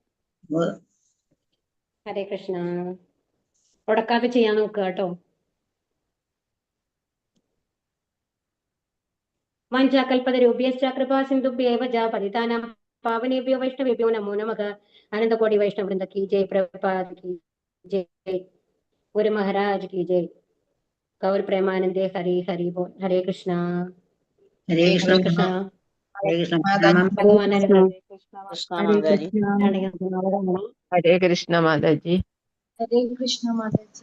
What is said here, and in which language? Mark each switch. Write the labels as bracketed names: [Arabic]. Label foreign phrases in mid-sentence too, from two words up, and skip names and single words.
[Malayalam] ഹരേ കൃഷ്ണ. മുടക്കാതെ ചെയ്യാൻ നോക്കുക കേട്ടോ. [Sanskrit] വാഞ്ചാകൽപതരുഭ്യശ്ച കൃപാ സിന്ധുഭ്യേവ ച പതിതാനാം പാവനേഭ്യോ വൈഷ്ണവേഭ്യോ നമോ നമഃ. ആനന്ദകോടി വൈഷ്ണവ വൃന്ദ [Hindi] की जय, प्रभुपाद की जय, गुरु महाराज की जय, गौर प्रेमानंदे हरि हरि बोल. हरे कृष्णा. [Malayalam] ഹരേ കൃഷ്ണ. ഹരേ കൃഷ്ണ. ഹരേ കൃഷ്ണ. ഭഗവാൻ കൃഷ്ണ മാതാജി. [Hindi] हरे कृष्णा माता जी। [Malayalam] ഹരേ കൃഷ്ണ മാതാജി.